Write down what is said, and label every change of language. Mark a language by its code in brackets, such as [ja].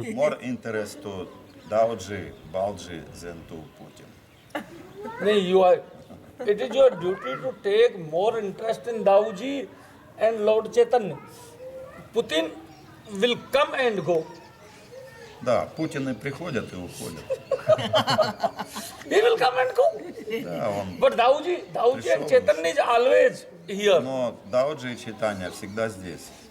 [en] more interest to Daoji, Balji than to Putin. No, it is your duty to take more interest in Daoji and Lord Chaitanya. Putin will come and go. [ru] Да, Путины приходят и уходят. [en] He will come and go. [ru] Да, он. [en] But Daoji and Chaitanya is always here. [ru] Но Даоджи и Чайтанья всегда здесь.